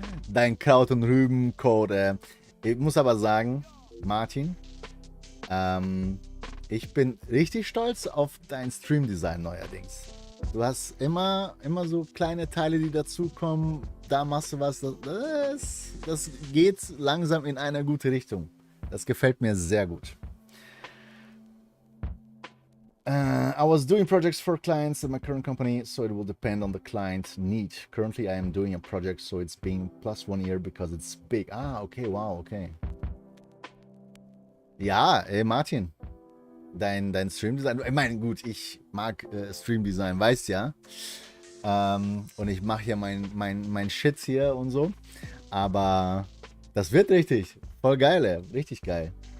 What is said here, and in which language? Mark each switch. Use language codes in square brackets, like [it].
[de] Dein Kraut und Rüben Code. Ich muss aber sagen, Martin, ich bin richtig stolz auf dein Stream-Design neuerdings. Du hast immer so kleine Teile, die dazukommen. Da machst du was. Das geht langsam in eine gute Richtung. Das gefällt mir sehr gut. [en] I was doing projects for clients in my current company, so it will depend on the client need. Currently, I am doing a project, so it's being +1 year because it's big. Ah, okay, wow, okay. [de] Ja, Martin, dein Stream-Design, ich meine, gut, ich mag Stream-Design, weißt ja. Und ich mache hier mein Shit hier und so. Aber das wird richtig. Voll geil, ey. Richtig geil.